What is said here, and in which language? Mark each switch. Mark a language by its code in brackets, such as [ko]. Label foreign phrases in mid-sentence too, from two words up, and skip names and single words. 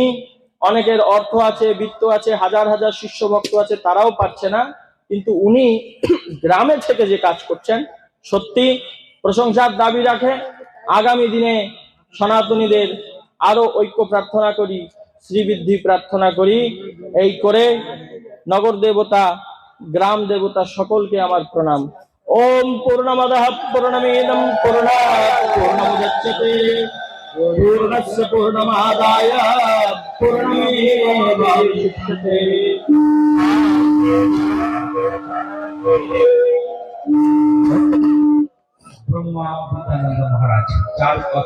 [bn] অনেকের অর্থ আছে, বিত্ত আছে, হাজার হাজার শিষ্য ভক্ত আছে, তারাও পারছে না, কিন্তু উনি গ্রামে থেকে যে কাজ করছেন সত্যি প্রশংসার দাবি রাখে। আগামী দিনে সনাতনীদের আরো ঐক্য প্রার্থনা করি, শ্রীবৃদ্ধি প্রার্থনা করি। এই করে নগর দেবতা, গ্রাম দেবতা সকলকে আমার প্রণাম। [sa] ওম পূর্ণমদঃ পূর্ণমিদং পূর্ণাৎ পূর্ণমুদচ্যতে পূর্ণস্য পূর্ণমাদায় পূর্ণমেবাবশিষ্যতে। [bn] ব্রহ্মা বিদ্যানন্দ মহারাজ চার কথা